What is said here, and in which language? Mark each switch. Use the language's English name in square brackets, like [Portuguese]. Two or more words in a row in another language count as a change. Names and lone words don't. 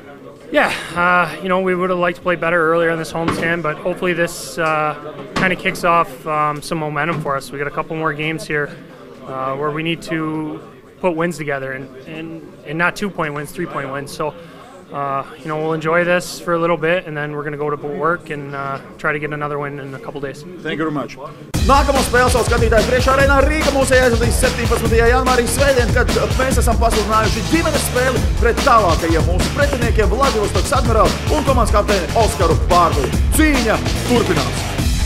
[English] Yeah, you know, we would have liked to play better earlier in this homestand, but hopefully this kind of kicks off some momentum for us. We got a couple more games here where we need to put wins together, and not 2-point wins, 3-point wins. So, we'll enjoy this for a little bit, and then we're going to go to work and try to get another win in a couple days. Thank you very much. [Latvian] Nākamo spēli savu skatītāju priekšā Arēnā Rīga mūsējā aizvadīs 17. janvārī svētdien, kad mēs esam pasludinājuši ģimenes spēli pret tālākajiem mūsu pretiniekiem Vladivostoks Admirāli un komandas kapteini Oskaru Bārguli. Cīņa turpinās!